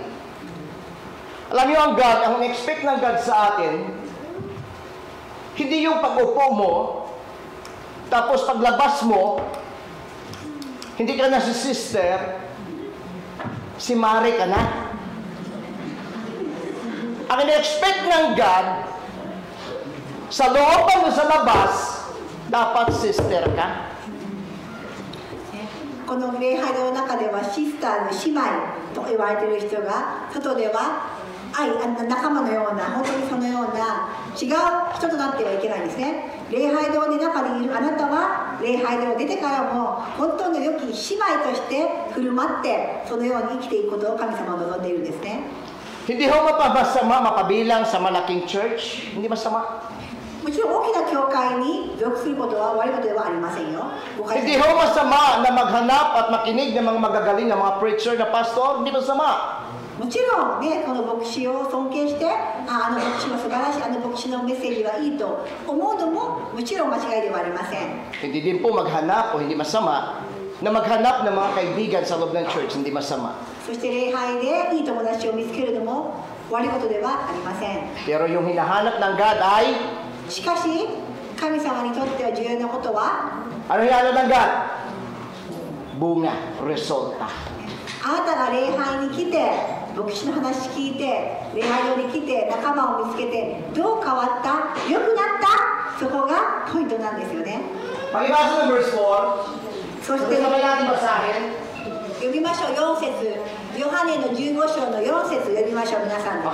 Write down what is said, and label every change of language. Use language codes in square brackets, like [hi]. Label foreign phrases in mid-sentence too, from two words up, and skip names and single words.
[tl] Alam niyo ang God, ang expect ng God sa atin, hindi yung pag-upo mo, tapos paglabas mo, hindi ka na si sister, si Mari ka na. Ang in-expect ng God, sa looban mo sa labas, dapat sister ka. [ja] この礼拝の中ではシスターの姉妹と言われている人が、外では仲間のような、本当にそのような違う人となってはいけないんですね。礼拝堂の中にいるあなたは、礼拝堂を出てからも本当の良き姉妹として振る舞って、そのように生きていくことを神様は望んでいるんですね。 [tl] Hindi ho mapabasama makabilang sa malaking church. Hindi masama. [ja] もちろん大きな教会に属することは悪いことではありませんよ。 [tl] Hindi ho masama na maghanap at makinig ng mga magagaling na mga preacher na pastor. Hindi masama. [ja] もちろんね、この牧師を尊敬して、あの牧師は素晴らしい、あの牧師のメッセージはいいと思うのももちろん間違いではありません。 [tl] Hindi din po maghanap o hindi masama na maghanap ng mga kaibigan sa loob ng church. Hindi masama. [ja] そして礼拝でいい友達を見つけるのも悪いことではありません。 [tl] Pero yung hinahanap ng God ay, [ja] しかし神様にとっては重要なことは、 [tl] ano hinahanap ng God? Bunga, resulta. [ja] あなたが礼拝に来て、牧師の話聞いて、礼拝堂に来て、仲間を見つけて、どう変わった、良くなった、そこがポイントなんですよね。 [tl] Pakibasa ng verse 4. [ja] そして [tl] Gusto ba natin basahin? [ja] 読みましょう。4節、ヨハネの15章の4節読みましょう。皆さんで。